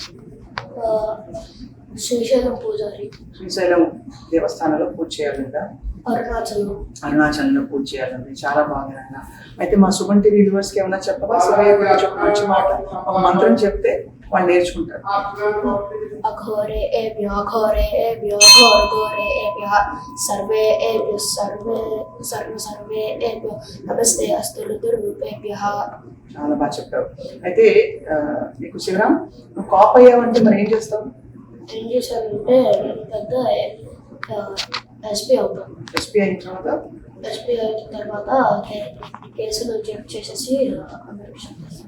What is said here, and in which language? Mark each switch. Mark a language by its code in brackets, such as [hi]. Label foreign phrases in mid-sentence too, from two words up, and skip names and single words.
[te] శ్రీశైలం పూజారి. శ్రీశైలం దేవస్థానంలో పూజ చేయాలందా? అరుణాచలంలో పూజ చేయాలండి. చాలా బాగా. అయితే మా సుమన్ టీవీ వ్యూవర్స్కి ఏమైనా చెప్పవా? శివయ్య గురించి ఒక మంచి మాట, ఒక మంత్రం చెప్తే వాళ్ళు నేర్చుకుంటారు. [sa] अघोरेभ्यः घोरेभ्यो घोरघोरेभ्यः सर्वेभ्यः सर्वेभ्यो नमस्ते अस्तु ऋतुरूपेभ्यः. [te] చాలా బాగా చెప్పావు. అయితే నీకు శివరాం, నువ్వు కాప్ అయ్యావంటే మరి ఏం చేస్తావు? ఏం చేశానంటే నేను పెద్ద ఎస్పీ అవుతాను. ఎస్పీ అయిన తర్వాత ఎస్పీ అయిన తర్వాత కేసులు చెక్ చేసేసి అందరికీ చెప్తాను.